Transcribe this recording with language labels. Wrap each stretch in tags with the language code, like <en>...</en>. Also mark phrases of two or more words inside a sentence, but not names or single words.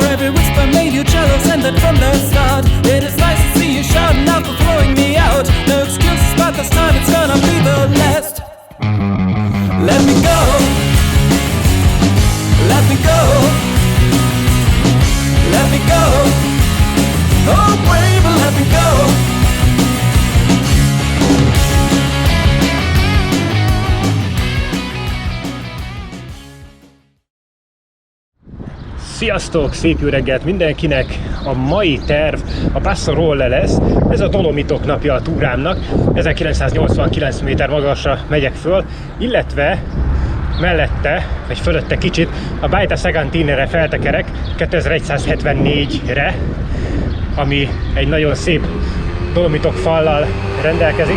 <en>Every whisper made you jealous, and that from the start. It is nice to see you shouting out for throwing me out. No excuses, but this time it's gonna be the last. Let me go. Let me go. Let me go. Oh, baby, let me go.</en> <hu>Sziasztok! Szép jó reggelt mindenkinek! A mai terv a Passo Rolle lesz. Ez a Dolomitok napja a túrámnak. 1989 méter magasra megyek föl, illetve mellette, vagy fölötte kicsit a Baita Segantine-re feltekerek 2174-re, ami egy nagyon szép Dolomitok fallal rendelkezik.</hu>